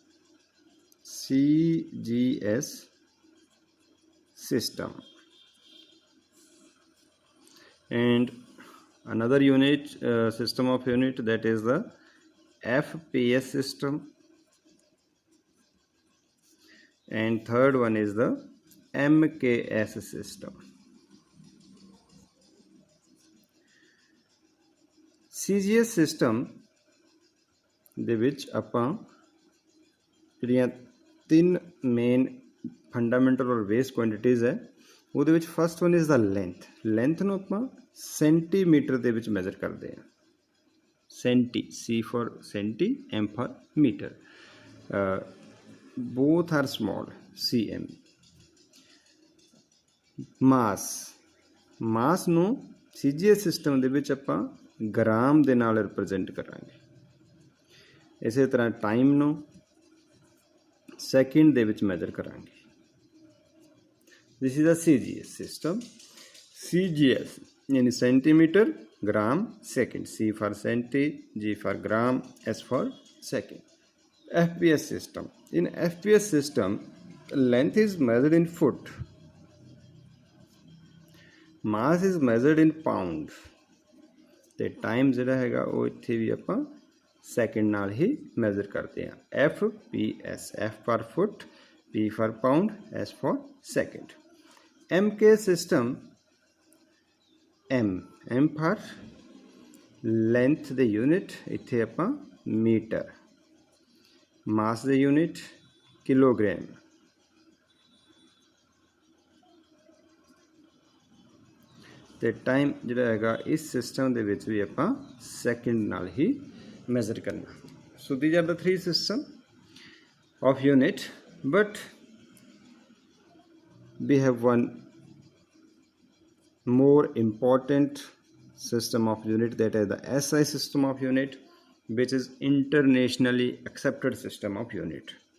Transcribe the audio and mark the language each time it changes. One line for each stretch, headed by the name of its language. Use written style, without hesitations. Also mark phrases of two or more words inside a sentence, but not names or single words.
English: CGS system. And another unit, system of unit, that is the FPS system. And third one is the MKS system.
Punjabi: CGS सिस्टम ਦੇ ਵਿੱਚ ਆਪਾਂ ਜਿਹੜੀਆਂ ਤਿੰਨ
English: main fundamental
Punjabi: ਔਰ
English: base quantities
Punjabi: ਹੈ, ਉਹਦੇ ਵਿੱਚ
English: first one is the length.
Punjabi: ਲੈਂਥ ਨੂੰ ਆਪਾਂ ਸੈਂਟੀਮੀਟਰ ਦੇ ਵਿੱਚ ਮੈਜ਼ਰ ਕਰਦੇ ਹਾਂ।
English: ਸੈਂਟੀ, C for ਸੈਂਟੀ, M for मीटर, both are small, cm।
Punjabi: ਮਾਸ ਨੂੰ CGS ਸਿਸਟਮ ਦੇ ਵਿੱਚ ਆਪਾਂ ਗ੍ਰਾਮ ਦੇ ਨਾਲ ਰਿਪਰੈਜ਼ੈਂਟ ਕਰਾਂਗੇ। ਇਸੇ ਤਰ੍ਹਾਂ ਟਾਈਮ ਨੂੰ ਸੈਕਿੰਡ ਦੇ ਵਿੱਚ ਮੈਜ਼ਰ ਕਰਾਂਗੇ।
English: This is a CGS system. CGS in centimeter, gram, second. C for centi, G for gram, S for second. FPS system. In FPS system, length is measured in foot, mass is measured in pound,
Punjabi: ਤੇ ਟਾਈਮ ਜਿਹੜਾ ਹੈਗਾ ਉਹ ਇੱਥੇ ਵੀ ਆਪਾਂ ਸੈਕਿੰਡ ਨਾਲ ਹੀ ਮੈਜ਼ਰ ਕਰਦੇ ਹਾਂ।
English: FPS, F for foot, P for pound, S for second. MK system, M for length
Punjabi: ਦੇ ਯੂਨਿਟ, ਇੱਥੇ ਆਪਾਂ ਮੀਟਰ, ਮਾਸ ਦੇ ਯੂਨਿਟ ਕਿਲੋਗ੍ਰਾਮ, ਤੇ ਟਾਈਮ ਜਿਹੜਾ ਹੈਗਾ ਇਸ ਸਿਸਟਮ ਦੇ ਵਿੱਚ ਵੀ ਆਪਾਂ ਸੈਕਿੰਡ ਨਾਲ ਹੀ ਮੈਜ਼ਰ ਕਰਨਾ।
English: So these are the 3 system of unit, but we have one more important system of unit, that is the SI system of unit, which is internationally accepted system of unit.